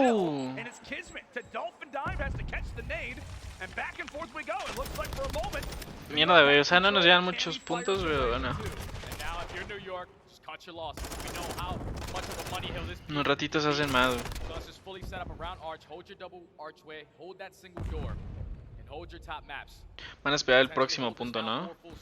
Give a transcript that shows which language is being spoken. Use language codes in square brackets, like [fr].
[en] still, and it's Kismet to Dolphin Dive, has to catch the nade, and back and forth we go. It looks like for a moment. [es] Mierda, güey. O sea, no nos llegan muchos puntos, pero bueno. [en] And now if you're New York, just cut your losses. We know how much of a money hill this [es] Unos ratitos hacen más, güey. [en] So let's just fully set up around arch, hold your double archway, hold that single door, and hold your top maps. [es] Van a esperar el próximo punto, ¿no?